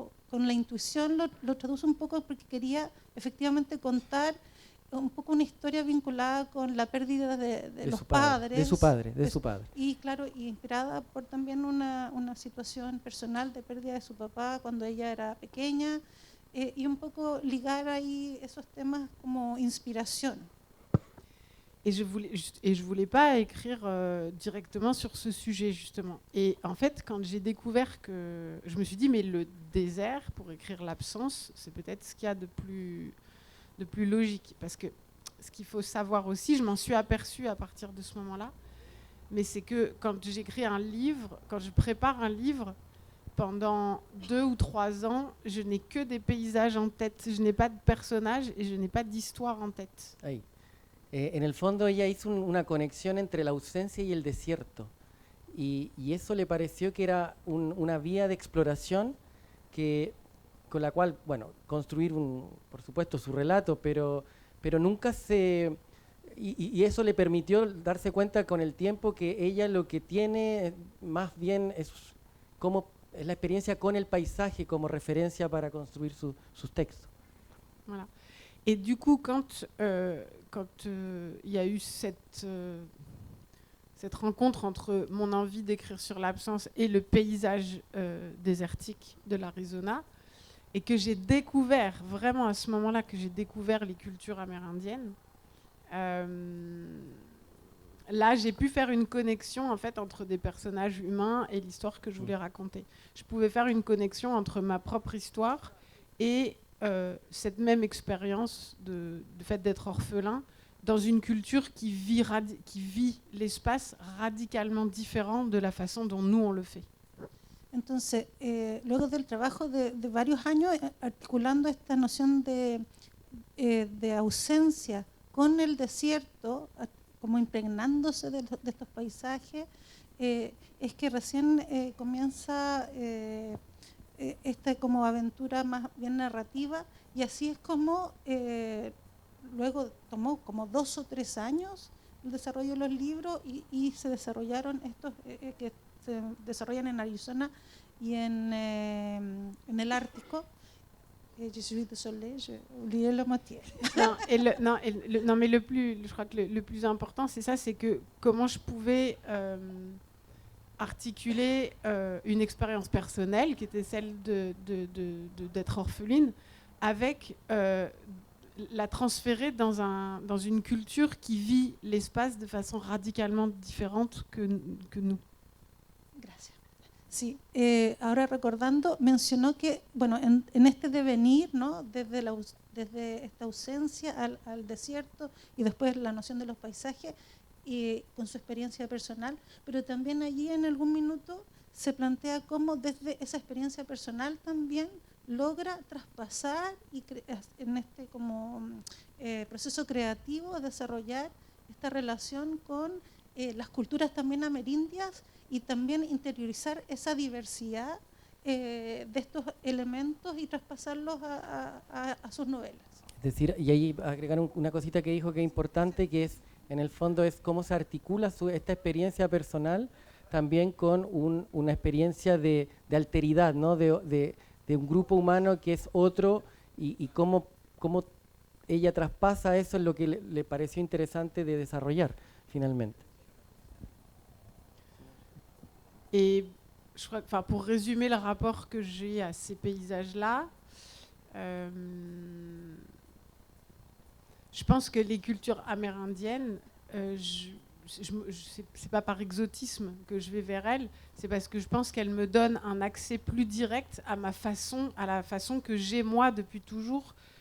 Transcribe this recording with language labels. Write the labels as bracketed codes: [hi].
[es] con la intuición lo traduce un poco porque quería efectivamente contar un poco una historia vinculada con la pérdida de los padres. De su padre. Y claro, inspirada por también una situación personal de pérdida de su papá cuando ella era pequeña, y un poco ligar ahí esos temas como inspiración. [fr] Et je voulais pas écrire directement sur ce sujet, justement. Et en fait, quand j'ai découvert que... Je me suis dit, mais le désert, pour écrire l'absence, c'est peut-être ce qu'il y a de plus logique. Parce que ce qu'il faut savoir aussi, je m'en suis aperçue à partir de ce moment-là, mais c'est que quand j'écris un livre, quand je prépare un livre, pendant 2 ou 3 ans, je n'ai que des paysages en tête. Je n'ai pas de personnages et je n'ai pas d'histoire en tête. [es] Ahí. En el fondo ella hizo una conexión entre la ausencia y el desierto y eso le pareció que era una vía de exploración con la cual, bueno, construir por supuesto su relato, pero nunca se... Y eso le permitió darse cuenta con el tiempo que ella lo que tiene más bien es la experiencia con el paisaje como referencia para construir sus textos. [fr] Voilà. Et du coup, quand y a eu cette rencontre entre mon envie d'écrire sur l'absence et le paysage désertique de l'Arizona, et que j'ai découvert, vraiment à ce moment-là, que j'ai découvert les cultures amérindiennes, là, j'ai pu faire une connexion en fait entre des personnages humains et l'histoire que je voulais raconter. Je pouvais faire une connexion entre ma propre histoire et cette même expérience de fait d'être orphelin dans une culture qui vit l'espace radicalement différent de la façon dont nous on le fait. [es] Entonces, luego del trabajo de varios años articulando esta noción de ausencia con el desierto, como impregnándose de estos paisajes, es que recién comienza esta como aventura más bien narrativa, y así es como luego tomó como 2 o 3 años el desarrollo de los libros y se desarrollaron estos que se desarrollan en Arizona y en el Ártico. [fr] Je suis désolée, j'ai oublié la moitié. Non, mais je crois que le plus important, c'est ça, c'est que comment je pouvais articuler une expérience personnelle qui était celle d'être orpheline, avec la transférer dans une culture qui vit l'espace de façon radicalement différente que nous. [es] Gracias. Sí, ahora recordando, mencionó que, bueno, en este devenir, ¿no? Desde esta ausencia al desierto y después la noción de los paisajes y con su experiencia personal, pero también allí en algún minuto se plantea cómo desde esa experiencia personal también logra traspasar y en este como proceso creativo desarrollar esta relación con las culturas también amerindias y también interiorizar esa diversidad de estos elementos y traspasarlos a sus novelas. Es decir, y ahí agregar una cosita que dijo que es importante, que es, en el fondo, es cómo se articula esta experiencia personal también con una experiencia de alteridad, ¿no? de un grupo humano que es otro, y cómo ella traspasa eso, es lo que le pareció interesante de desarrollar finalmente. [fr] Et je crois, enfin, pour résumer le rapport que j'ai à ces paysages-là, je pense que les cultures amérindiennes, c'est pas par exotisme que je vais vers elles, c'est parce que je pense qu'elles me donnent un accès plus direct à la façon que j'ai moi depuis toujours